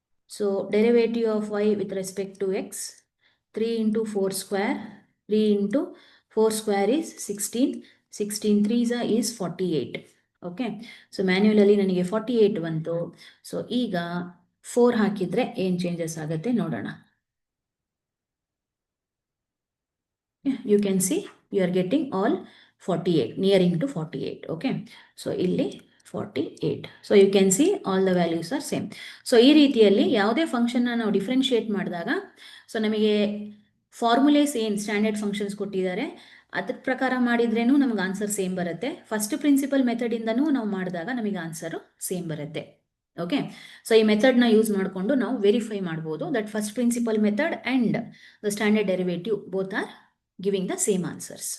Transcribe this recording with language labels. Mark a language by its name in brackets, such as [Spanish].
[English] So derivative of y with respect to x, 3 into 4 square, 3 into 4 square is 16, 16 3s is 48. [Kannada] Okay, so ಮ್ಯಾನ್ಯುಯಲಲ್ಲಿ ನನಗೆ 48 ಬಂತು. So ಈಗ 4 ಹಾಕಿದರೆ ಏನು changes ಆಗುತ್ತೆ ನೋಡೋಣ. [English] You can see you are getting all 48, nearing to 48. Okay, so ಇಲ್ಲಿ 48. So you can see all the values are same. [Kannada] So ಈ ರೀತಿಯಲ್ಲಿ ಯಾವುದೇ ಫಂಕ್ಷನ್ನ ನಾವು ಡಿಫ್ರೆನ್ಶಿಯೇಟ್ ಮಾಡಿದಾಗ ಸೊ ನಮಗೆ ಫಾರ್ಮುಲೇಸ್ ಏನು ಸ್ಟ್ಯಾಂಡರ್ಡ್ ಫಂಕ್ಷನ್ಸ್ ಕೊಟ್ಟಿದ್ದಾರೆ ಅದ್ರ ಪ್ರಕಾರ ಮಾಡಿದ್ರೇನು ನಮಗೆ ಆನ್ಸರ್ ಸೇಮ್ ಬರುತ್ತೆ. ಫಸ್ಟ್ ಪ್ರಿನ್ಸಿಪಲ್ ಮೆಥಡಿಂದನೂ ನಾವು ಮಾಡಿದಾಗ ನಮಗೆ ಆನ್ಸರು ಸೇಮ್ ಬರುತ್ತೆ. ಓಕೆ, ಸೊ ಈ ಮೆಥಡ್ನ ಯೂಸ್ ಮಾಡಿಕೊಂಡು ನಾವು ವೆರಿಫೈ ಮಾಡ್ಬೋದು [English] That first principle method and the standard derivative both are giving the same answers.